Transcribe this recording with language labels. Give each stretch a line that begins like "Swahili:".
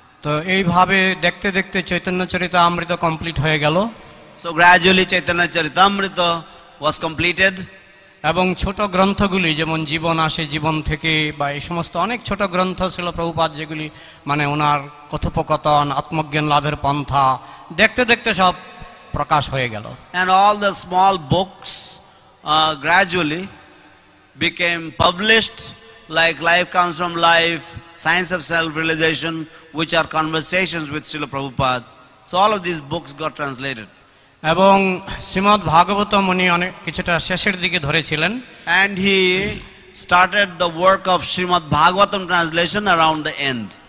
Bangla: তো এইভাবে দেখতে দেখতে চৈতন্য চরিতামৃত কমপ্লিট হয়ে গেল।
English: So gradually Chaitanya Charitamrita was completed.
Bangla: এবং ছোট গ্রন্থগুলি যেমন জীবন আসে জীবন থেকে বা এই সমস্ত অনেক ছোট গ্রন্থ ছিল প্রভুপাদ যেগুলি মানে ওনার কথোপকথন আত্মজ্ঞান লাভের পন্থা দেখতে দেখতে সব প্রকাশ হয়ে গেল।
English: And all the small books gradually became published, like Life Comes from Life, Science of Self-Realization, which are conversations with Srila Prabhupada. So all of these books got translated.
Bangla: এবং শ্রীমদ্ ভাগবতম উনি অনেক কিছুটা শেষের দিকে ধরেছিলেন।
English: And he started the work of Srimad Bhagavatam translation around the end.